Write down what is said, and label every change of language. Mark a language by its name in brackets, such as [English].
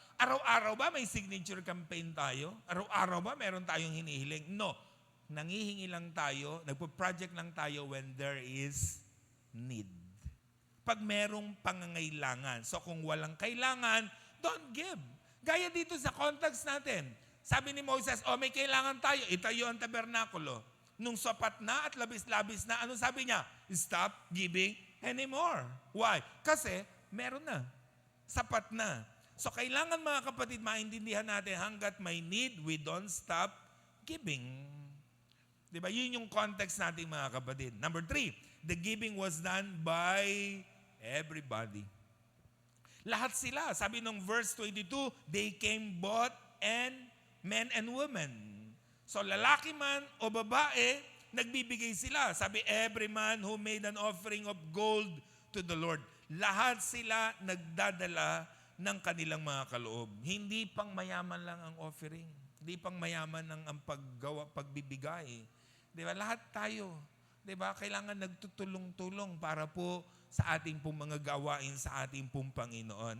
[Filipino] Araw-araw ba may signature campaign tayo? Araw-araw ba meron tayong hinihiling? No. Nangihingi lang tayo, nagpo-project lang tayo [English] when there is need. [Filipino] Pag merong pangangailangan. So kung walang kailangan, [English] don't give. [Filipino] Gaya dito sa context natin. Sabi ni Moses, may kailangan tayo, itayo ang tabernakulo. Nung sapat na at labis-labis na, ano sabi niya? [English] Stop giving anymore. Why? [Filipino] Kasi meron na. Sapat na. So kailangan mga kapatid, maintindihan natin, hanggat may need, [English] we don't stop giving. [Filipino] Diba? Yun yung context natin mga kapatid. [English] Number 3, the giving was done by everybody. [Filipino] Lahat sila. Sabi nung [English] verse 22, they came both men and women. [Filipino] So lalaki man o babae, nagbibigay sila. [English] Sabi, every man who made an offering of gold to the Lord. [Filipino] Lahat sila nagdadala ng kanilang mga kaloob. Hindi pang mayaman lang ang offering. Hindi pang mayaman ang pagbibigay. Di ba? Lahat tayo. Di ba? Kailangan nagtutulong-tulong para po sa ating pong mga gawain sa ating pong Panginoon.